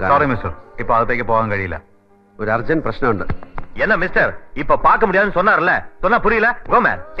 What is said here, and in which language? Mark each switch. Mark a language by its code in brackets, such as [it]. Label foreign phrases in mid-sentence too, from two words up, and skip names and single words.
[en] sorry mister, [ml] ഇപ്പൊ അകത്തേക്ക് പോകാൻ കഴിയില്ല. ഒരു അർജന്റ് പ്രശ്നമുണ്ട്. [ta] என்ன மிஸ்டர் இப்ப பார்க்க முடியாதுன்னு சொன்னார்ல, சொன்னா புரியல? [en] go man.